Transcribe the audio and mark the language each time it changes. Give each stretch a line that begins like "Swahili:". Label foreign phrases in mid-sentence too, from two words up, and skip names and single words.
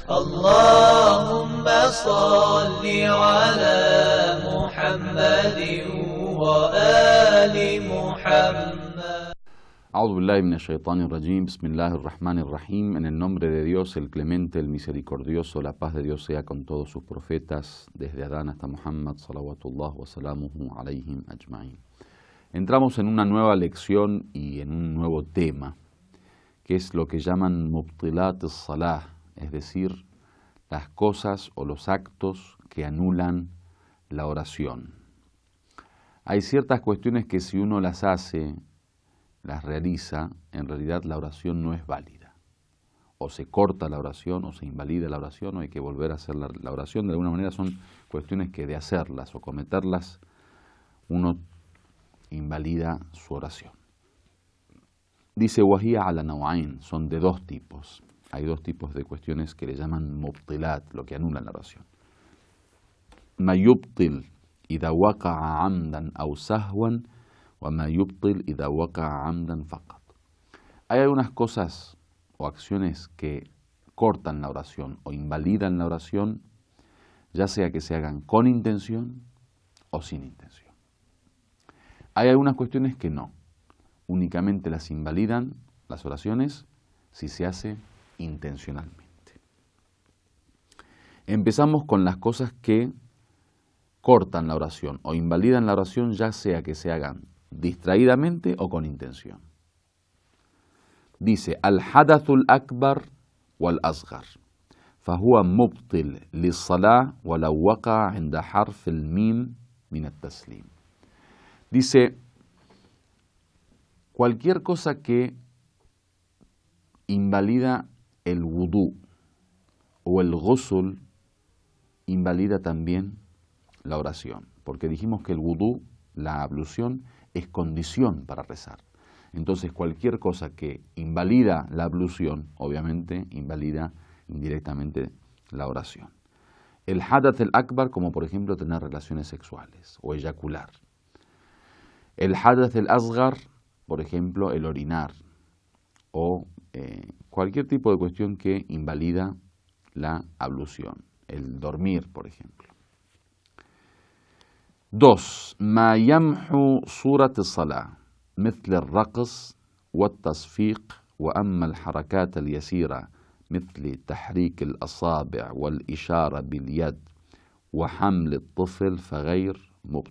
Arabic: اللهم صل على محمد وآل محمد. أعوذ بالله من الشيطان الرجيم بسم الله الرحمن الرحيم.
Spanish: En el nombre de Dios, el clemente, el misericordioso, la paz de Dios sea con todos sus profetas, desde Adán hasta Muhammad,
Arabic: صلوات الله وسلامه عليهم أجمعين.
Spanish: Entramos en una nueva lección y en un nuevo tema, que es lo que llaman
Arabic: مبطلات الصلاة,
Spanish: es decir, las cosas o los actos que anulan la oración. Hay ciertas cuestiones que si uno las hace, las realiza, en realidad la oración no es válida. O se corta la oración, o se invalida la oración, o hay que volver a hacer la oración. De alguna manera son cuestiones que de hacerlas o cometerlas, uno invalida su oración.
Arabic: Dice وهي على نوعين,
Spanish: son de dos tipos. Hay dos tipos de cuestiones que le llaman mubtilat, lo que anulan la oración.
Arabic: ما يبطل إذا وقع عمدا أو سهوا وما يبطل إذا وقع عمدا فقط.
Spanish: Hay algunas cosas o acciones que cortan la oración o invalidan la oración, ya sea que se hagan con intención o sin intención. Hay algunas cuestiones que no, únicamente las invalidan las oraciones si se hace intencionalmente. Empezamos con las cosas que cortan la oración o invalidan la oración, ya sea que se hagan distraídamente o con intención. Dice,
Arabic: الحدث الأكبر والأصغر فهو مبطل للصلاة ولو وقع عند حرف الميم من التسليم.
Spanish: Dice, cualquier cosa que invalida el wudú o el ghusl, invalida también la oración, porque dijimos que el wudú, la ablución, es condición para rezar. Entonces cualquier cosa que invalida la ablución, obviamente invalida indirectamente la oración.
Arabic: El الحدث الأكبر,
Spanish: como por ejemplo tener relaciones sexuales o eyacular.
Arabic: El الحدث الأصغر,
Spanish: por ejemplo el orinar o cualquier tipo de cuestión que invalida la ablución. El dormir, por ejemplo. 2.
Arabic: ما يمحو صورة الصلاة مثل الرقص والتصفيق وأما الحركات اليسيرة مثل تحريك الأصابع والإشارة باليد وحمل الطفل فغير مبطل.